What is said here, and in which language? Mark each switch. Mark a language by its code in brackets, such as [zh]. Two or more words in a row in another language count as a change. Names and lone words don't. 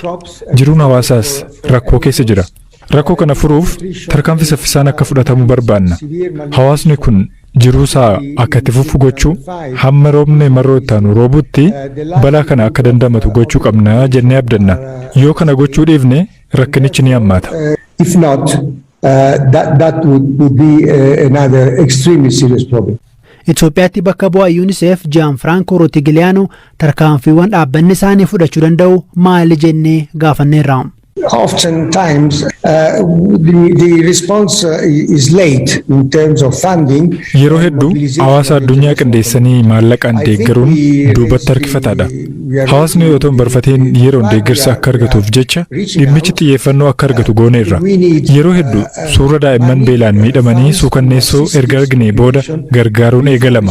[om] Jiruun hawaasaas rakkoo keessa jira. Rakkoo kana furuuf tarkaanfii saffisaan akka fudhatamu barbaanna. Hawaasni kun jiruusaa akka itti fufu gochuu, hamma roobni marroo ittaanu roobutti balaa kana akka dandamatu gochuu qabna jennee abdanna. Yoo kana gochuu dhiifne rakkinichi ni hammaata. [en] If not, that would be another extremely serious problem. [om] Itoophiyaatti bakka bu'aa UNICEF Gianfranco Rotigiliano tarkaanfiiwwan dhaabbanni isaanii fudhachuu danda'u maali jennee gaafanneerra. [en] Oftentimes, the response is late in terms of funding. [om] Yeroo hedduu hawaasa addunyaa qindeessanii maallaqaan deeggaruun duubatti harkifataadha. Hawaasni otoo hin barfateen yeroon deeggarsa akka argatuuf jecha dhimmichi xiyyeeffannoo akka argatu gooneerra. Yeroo hedduu suura daa'imman beelaan miidhamanii suukanneessoo erga argine booda gargaaruun eegalama.